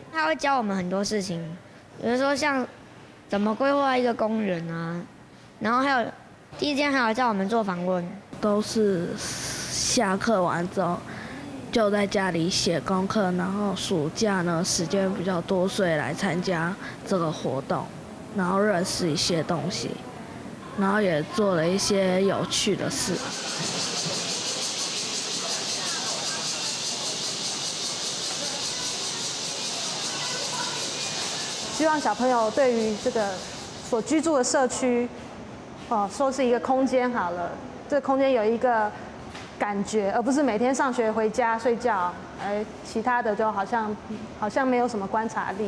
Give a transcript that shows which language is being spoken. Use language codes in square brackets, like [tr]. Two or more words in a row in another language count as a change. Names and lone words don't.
[zh] 他會教我們很多事情，比如說像怎麼規劃一個公園啊，然後還有第一天還有叫我們做訪問，都是下課完之後就在家裡寫功課，然後暑假呢時間比較多，所以來參加這個活動，然後認識一些東西，然後也做了一些有趣的事。希望小朋友对于这个所居住的社区，说是一个空间好了，这个空间有一个感觉，而不是每天上学回家睡觉， 而其他的就好像没有什么观察力。